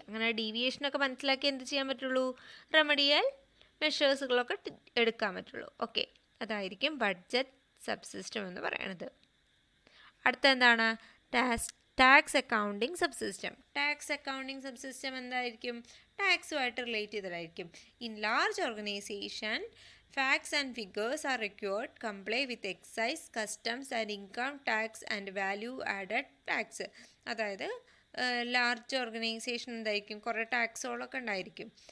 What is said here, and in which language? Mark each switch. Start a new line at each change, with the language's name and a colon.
Malayalam: അങ്ങനെ ഡീവിയേഷനൊക്കെ മനസ്സിലാക്കി എന്ത് ചെയ്യാൻ പറ്റുള്ളൂ? റെമഡിയൽ മെഷേഴ്സുകളൊക്കെ എടുക്കാൻ പറ്റുള്ളൂ. ഓക്കെ, അതായിരിക്കും ബഡ്ജറ്റ് സബ് സിസ്റ്റം എന്ന് പറയുന്നത്. അടുത്ത എന്താണ്? Tax accounting sub system. Tax accounting sub system എന്തായിരിക്കും? ടാക്സുമായിട്ട് relate ചെയ്തതായിരിക്കും.
English: In large organisation facts and figures are required comply with excise, customs and income tax and value added tax.
Malayalam: അതായത് large organisation എന്തായിരിക്കും? കുറേ ടാക്സുകളൊക്കെ ഉണ്ടായിരിക്കും.